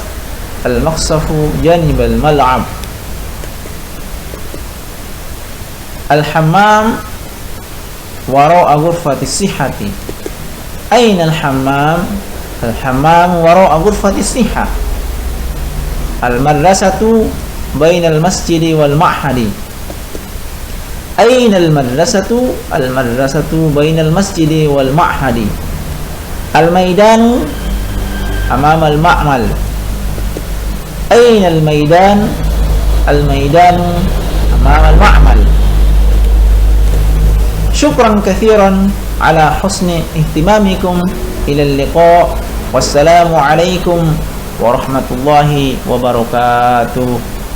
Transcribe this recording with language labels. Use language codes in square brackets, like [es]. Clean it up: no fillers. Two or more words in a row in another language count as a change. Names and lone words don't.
[ar] المقصف جانب الملعب. الحمام وراء غرفة الصحة. أين الحمام? الحمام وراء غرفة الصحة. المدرسة بين المسجد والمعهد. أين المدرسة? المدرسة بين المسجد والمعهد. الميدان أمام المعمل. أين الميدان? الميدان أمام المعمل. شكرا كثيرا على حسن اهتمامكم. إلى اللقاء. والسلام عليكم ورحمة الله وبركاته.